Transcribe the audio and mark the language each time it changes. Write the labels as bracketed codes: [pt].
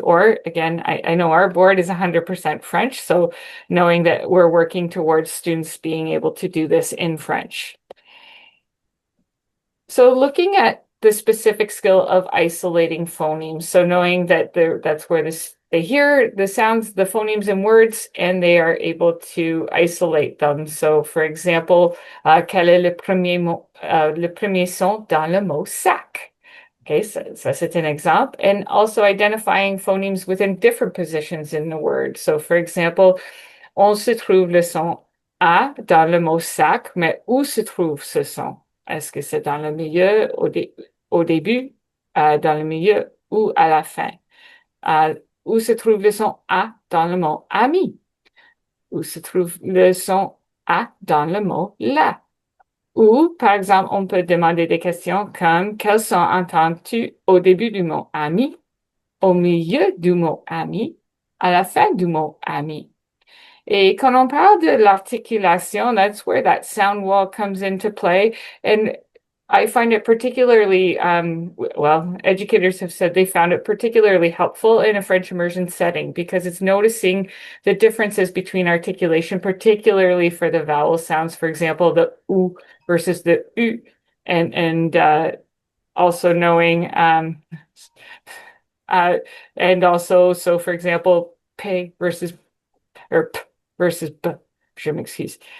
[en] Or again, I know our board is 100% French, so knowing that we're working towards students being able to do this in French. So looking at the specific skill of isolating phonemes, so knowing that that's where they hear the sounds, the phonemes in words, and they are able to isolate them. So for example, [fr] quel est le premier son dans le mot sac? [en] Okay, so [fr] c'est [en] an example. And also identifying phonemes within different positions in the word. So for example, [fr] on se trouve le son A dans le mot sac, mais où se trouve ce son? Est-ce que c'est dans le milieu, au début, dans le milieu ou à la fin? Où se trouve le son A dans le mot ami? Où se trouve le son A dans le mot la? Ou, par exemple, on peut demander des questions comme quel son entends-tu au début du mot ami, au milieu du mot ami, à la fin du mot ami? Et quand on parle de l'articulation, [en] that's where that sound wall comes into play. And I find it particularly, well, educators have said they found it particularly helpful in a French immersion setting because it's noticing the differences between articulation, particularly for the vowel sounds, for example, the oo versus the u, and also knowing, and also, so for example, p versus or p versus b, [fr] je m'excuse.